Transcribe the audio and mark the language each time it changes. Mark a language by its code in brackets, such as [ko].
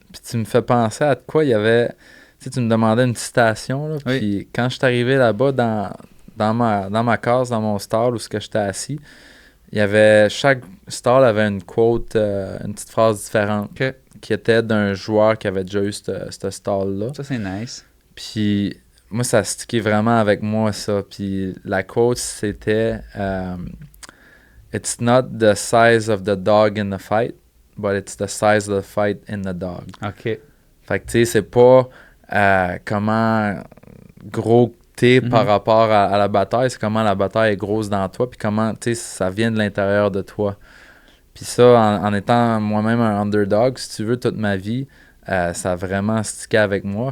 [fr] Puis tu me fais penser à de quoi il y avait... Tu sais, tu me demandais une citation, là, puis quand je suis arrivé là-bas dans ma case, dans mon stall où j'étais assis, il y avait... Chaque stall avait une quote, une petite phrase différente qui était d'un joueur qui avait déjà eu ce stall-là. Ça, c'est nice. Puis moi, ça a stické vraiment avec moi, ça. [en] Puis la quote, c'était It's not the size of the dog in the fight, but it's the size of the fight in the dog. OK. [fr] Fait que, tu sais, c'est pas comment gros t'es par rapport à la bataille, c'est comment la bataille est grosse dans toi, puis comment, tu sais, ça vient de l'intérieur de toi. Puis ça, en étant moi-même un underdog, si tu veux, toute ma vie, ça a vraiment stické avec moi.